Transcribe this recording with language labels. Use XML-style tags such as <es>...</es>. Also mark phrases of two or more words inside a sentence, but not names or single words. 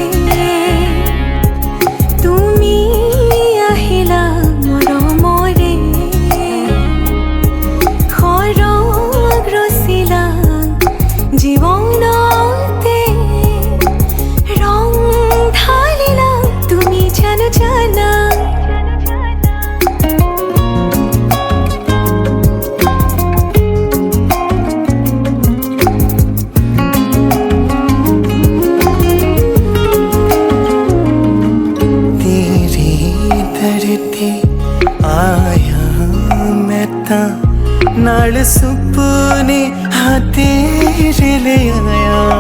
<as>তুমি আহিলা মৰমৰে খৰগ ৰচিলা জীৱনতে ৰং ঢালিলা তুমি জানো জানা</as> <pa>ਤੇਰੀ ਧਰਤੀ ਆਇਆ ਮੈਂ ਤਾਂ ਨਾਲ ਸੁਪਨੇ ਹਾਂ ਤੇਰੇ ਲੈ ਆਇਆ</pa>